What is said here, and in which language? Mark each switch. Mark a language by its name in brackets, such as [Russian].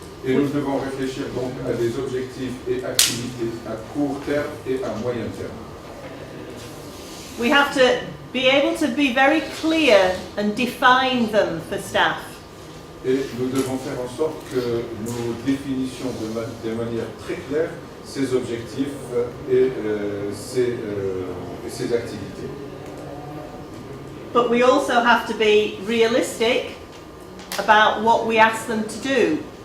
[French] Et nous devons réfléchir donc à des objectifs et activités à court terme et à moyen terme. [English] We have to be able to be very clear and define them for staff. [French] Et nous devons faire en sorte que nous définissions de manière très claire ces objectifs et ces activités. [English] But we also have to be realistic about what we ask them to do.